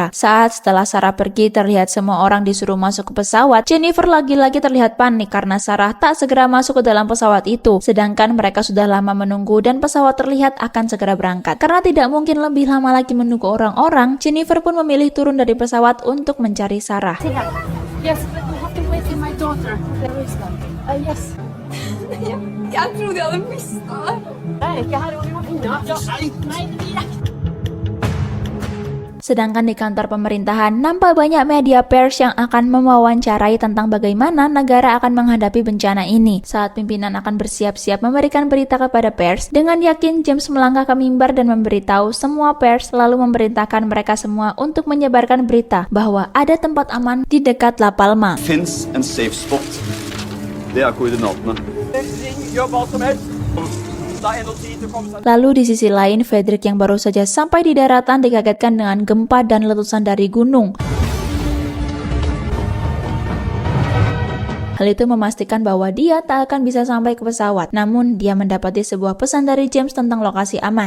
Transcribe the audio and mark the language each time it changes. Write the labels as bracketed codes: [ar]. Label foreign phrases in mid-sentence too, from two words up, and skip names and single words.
[id] Saat setelah Sarah pergi, terlihat semua orang disuruh masuk ke pesawat. Jennifer lagi-lagi terlihat panik karena Sarah tak segera masuk ke dalam pesawat itu. Sedangkan mereka sudah lama menunggu dan pesawat terlihat akan segera berangkat. Karena tidak mungkin lebih lama lagi menunggu orang-orang, Jennifer pun memilih turun dari pesawat untuk mencari Sarah. [en] Yes, but we have to wait for my daughter. There is something. Yes. [no] Jeg trodde jeg hadde mista det. Jeg er ikke her og gjør unna. [id] Sedangkan di kantor pemerintahan, nampak banyak media pers yang akan mewawancarai tentang bagaimana negara akan menghadapi bencana ini. Saat pimpinan akan bersiap-siap memberikan berita kepada pers, dengan yakin James melangkah ke mimbar dan memberitahu semua pers, lalu memerintahkan mereka semua untuk menyebarkan berita bahwa ada tempat aman di dekat La Palma. [no] Finns en [en] safe spot. [no] Det er koordinatene. Ring, gjør hva som helst. Det er ennå tid til å komme seg. [id] Lalu di sisi lain, Fredrik yang baru saja sampai di daratan dikagetkan dengan gempa dan letusan dari gunung. Hal itu memastikan bahwa dia tak akan bisa sampai ke pesawat. Namun, dia mendapati sebuah pesan dari James tentang lokasi aman.